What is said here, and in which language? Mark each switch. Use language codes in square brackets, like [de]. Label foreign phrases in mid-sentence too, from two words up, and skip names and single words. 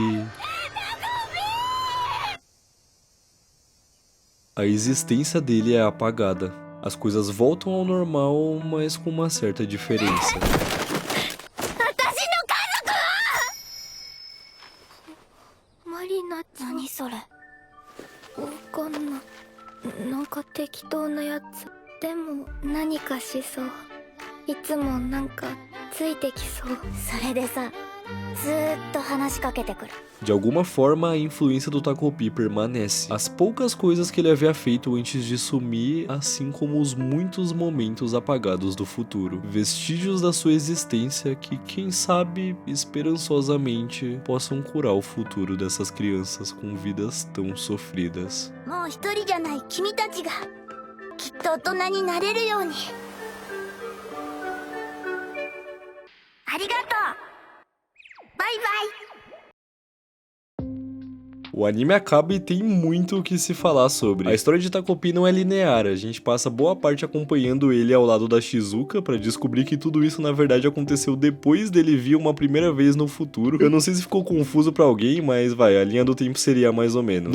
[pt] a existência dele é apagada. As coisas voltam ao normal, mas com uma certa diferença. Marina, [ja] 何それ？わかんない。なんか適当なやつ。でも何かしそう。いつもなんかついてきそう。それでさ、ずーっと話しかけてくる。 [pt] De alguma forma, a influência do Takopi permanece. As poucas coisas que ele havia feito antes de sumir, assim como os muitos momentos apagados do futuro. Vestígios da sua existência que, quem sabe, esperançosamente, possam curar o futuro dessas crianças com vidas tão sofridas. [ja] もう一人じゃない君たちがきっと大人になれるように。ありがとう。バイバイ。 [pt] O anime acaba e tem muito o que se falar sobre. A história de Takopi não é linear, a gente passa boa parte acompanhando ele ao lado da Shizuka pra descobrir que tudo isso na verdade aconteceu depois dele vir uma primeira vez no futuro. Eu não sei se ficou confuso pra alguém, mas vai, a linha do tempo seria mais ou menos.